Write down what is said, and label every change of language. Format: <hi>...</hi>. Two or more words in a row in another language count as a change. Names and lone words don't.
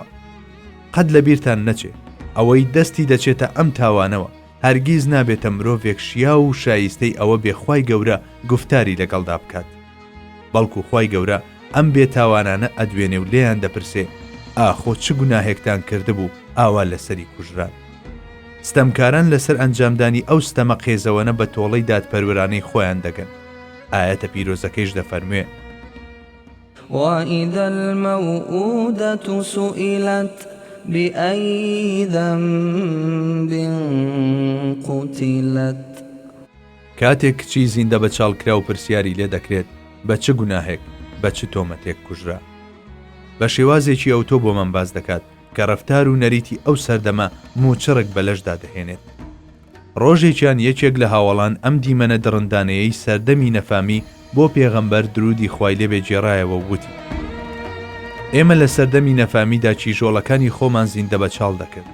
<ckb>قەت لە بیرتان نەچێ ئەوەی دەستی دەچێتە ئەم تاوانەوە هەرگیز نابێتە مرۆڤێک شیا و شایستەی ئەوە بێخوای گەورە گفتاری لەگەڵدا بکات، بەڵکو خوای گەورە ئەم بێتاوانانە ئەدوێنێ و لێیان دەپرسێ ئاخۆ چ گوناهێکتان کردبوو ئاوا لەسەری کوژران. ستەمکاران لەسەر ئەنجامدانی ئەو ستەمە قێزەوەنە بە تۆڵەی دادپەروەرانەی خۆیان دەگەن. ئاەتە پیرۆزەکەیش دەفەرموێ</ckb> <ar>وإذا الموءودة سئلت بأي ذنب قتلت.</ar> <ckb>کاتێک کچی زیندە بە چاڵکرا و پرسیاری لێ دەکرێت بە چ گوناهێک بە چ تۆمەتێک کوژرا، بە شێوازێکی ئەوتۆ بۆمان باز دەکات کە ڕەفتار و نەریتی ئەو سەردەما موچڕک بەلەشدا دەهێنێت. ڕۆژێکیان یەکێک لە هاوڵان ئەم دیمەنە دڕندانەیەی سەردەمی نەفامی بۆ پێغەمبەر درودی خوای لێبێ جێڕایەوە و وتی: ئێمە لە سەردەمی نەفامیدا چیژۆڵەکانی خۆمان زیندە بە چاڵ دەکرد.</ckb>